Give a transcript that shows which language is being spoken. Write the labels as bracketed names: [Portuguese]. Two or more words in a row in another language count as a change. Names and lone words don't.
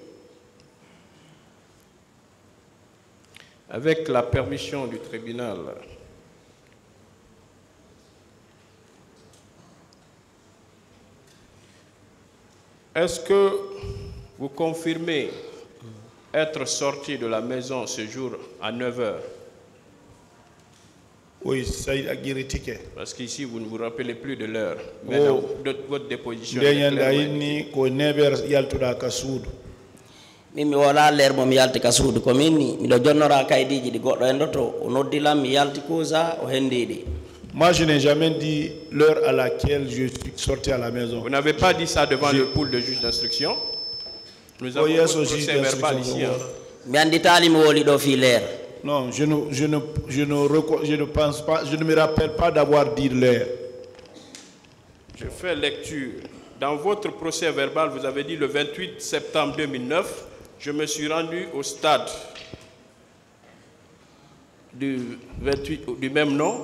[French] Avec la permission du tribunal, est-ce que vous confirmez être sorti de la maison ce jour à 9 h? Oui, ça y a ticket. Parce qu'ici, vous ne vous rappelez plus de l'heure. Mais dans votre déposition, [Fula] mi wala leer mo mi yalti ka suudu ko minni miɗo jonnora kaydiji ɗi goɗɗo en ɗo to o noddilam mi yalti kuusa o hendiɗi. [French] Moi, je n'ai jamais dit l'heure à laquelle je suis sorti à la maison. Vous n'avez pas dit ça devant le pool de juge d'instruction? Nous avons un procès verbal ici. [Fula] Mi anditali mi woli ɗo fi leer. [French] Non, je ne pense pas, je ne me rappelle pas d'avoir dit l'heure. Je fais lecture. Dans votre procès verbal, vous avez dit le 28 septembre 2009, je me suis rendu au stade du même nom.